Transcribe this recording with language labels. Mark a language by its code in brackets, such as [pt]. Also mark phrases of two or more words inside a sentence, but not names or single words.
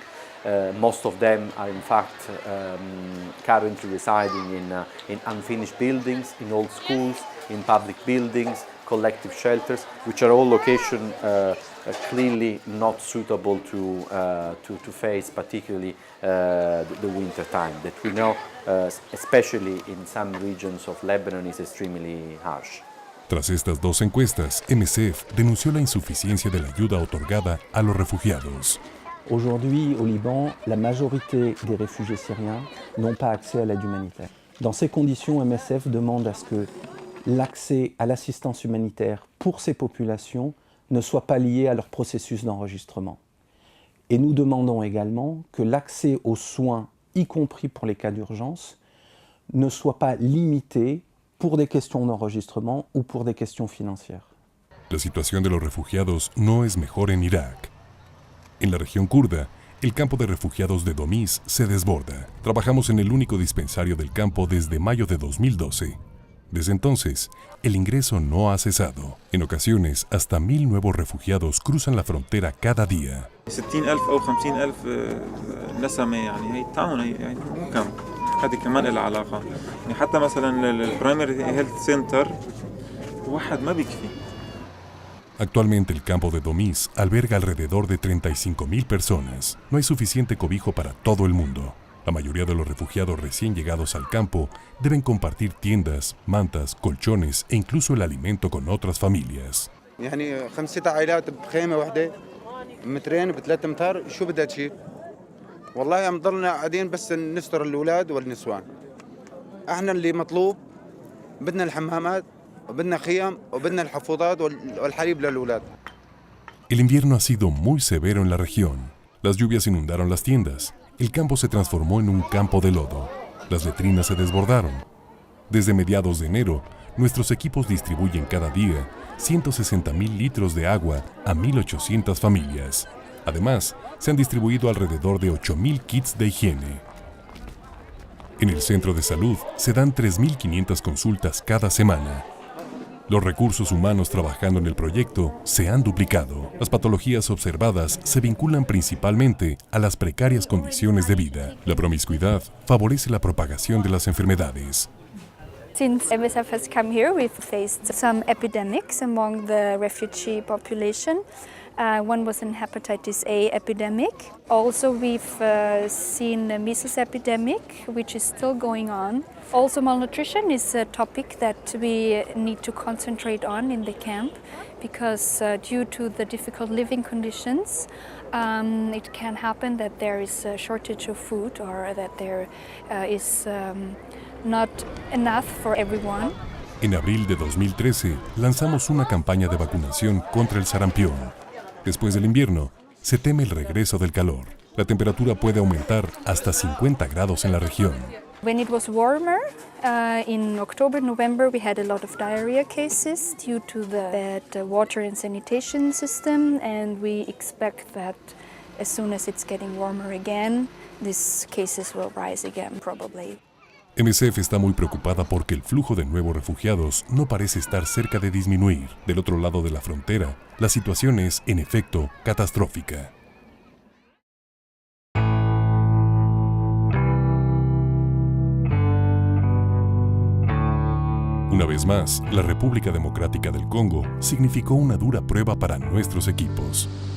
[en] Most of them are in fact currently residing in unfinished buildings, in old schools, in public buildings, collective shelters, which are all locations clearly not suitable to face particularly the winter time that we know, especially in some regions of Lebanon, is extremely harsh. [es] Tras estas 2 encuestas, MSF denunció la insuficiencia de la ayuda otorgada a los refugiados. [fr] Aujourd'hui, au Liban, la majorité des réfugiés syriens n'ont pas accès à l'aide humanitaire. Dans ces conditions, MSF demande à ce que l'accès à l'assistance humanitaire pour ces populations ne soit pas lié à leur processus d'enregistrement. Et nous demandons également que l'accès aux soins, y compris pour les cas d'urgence, ne soit pas limité pour des questions d'enregistrement ou pour des questions financières. [es] La situación de los refugiados no es mejor en Irak. En la región kurda, el campo de refugiados de Domiz se desborda. Trabajamos en el único dispensario del campo desde mayo de 2012. Desde entonces, el ingreso no ha cesado. En ocasiones, hasta 1.000 nuevos refugiados cruzan la frontera cada día. [ar] 60,000 أو 50,000 نسمة يعني هي التعاون هي مو كم هذه كمان لها علاقة يعني حتى مثلا [en] the primary health center [ar] واحد ما بيكفي. [es] Actualmente el campo de Domiz alberga alrededor de 35.000 personas. No hay suficiente cobijo para todo el mundo. La mayoría de los refugiados recién llegados al campo deben compartir tiendas, mantas, colchones e incluso el alimento con otras familias. [ar] يعني 5-6 عائلات بخيمة واحدة مترين ب3 أمتار شو بدها تشيل؟ والله عم ضلنا قاعدين بس نستر الأولاد والنسوان. احنا اللي مطلوب بدنا الحمامات وبدنا خيام وبدنا الحفوضات والحليب للأولاد. [es] El invierno ha sido muy severo en la región. Las lluvias inundaron las tiendas. El campo se transformó en un campo de lodo. Las letrinas se desbordaron. Desde mediados de enero, nuestros equipos distribuyen cada día 160.000 litros de agua a 1.800 familias. Además, se han distribuido alrededor de 8.000 kits de higiene. En el centro de salud se dan 3.500 consultas cada semana. Los recursos humanos trabajando en el proyecto se han duplicado. Las patologías observadas se vinculan principalmente a las precarias condiciones de vida. La promiscuidad favorece la propagación de las enfermedades. [en] Since MSF has come here, we've faced some epidemics among the refugee population. One was an hepatitis A epidemic. Also, we've seen a measles epidemic, which is still going on. Also, malnutrition is a topic that we need to concentrate on in the camp because due to the difficult living conditions, it can happen that there is a shortage of food or that there is not enough for everyone. [es] En abril de 2013, lanzamos una campaña de vacunación contra el sarampión. Después del invierno, se teme el regreso del calor. La temperatura puede aumentar hasta 50 grados en la región. [en] When it was warmer, in October, November, we had a lot of diarrhea cases due to the bad water and sanitation system, and we expect that as soon as it's getting warmer again, these cases will rise again, probably. [es] MSF está muy preocupada porque el flujo de nuevos refugiados no parece estar cerca de disminuir. Del otro lado de la frontera, la situación es, en efecto, catastrófica. Una vez más, la República Democrática del Congo significó una dura prueba para nuestros equipos.